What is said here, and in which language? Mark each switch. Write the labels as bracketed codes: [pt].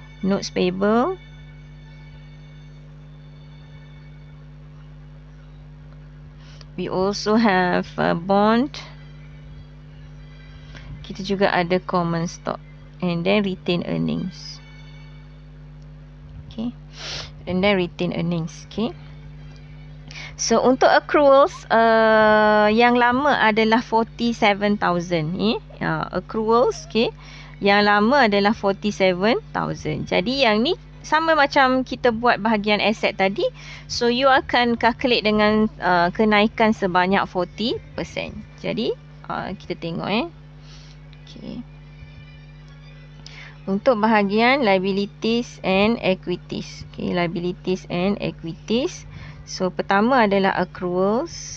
[en] Notes payable, we also have bond, [ms] kita juga ada [en] common stock, and then retained earnings. Okay, and then retained earnings. Okay, so [ms] untuk accruals yang lama adalah 47,000 accruals. Okay, yang lama adalah 47,000. Jadi yang ni sama macam kita buat bahagian aset tadi. So you akan calculate dengan kenaikan sebanyak 40%. Jadi kita tengok Okay. Untuk bahagian [en] liabilities and equities. Okay, liabilities and equities. [ms] So, pertama adalah accruals.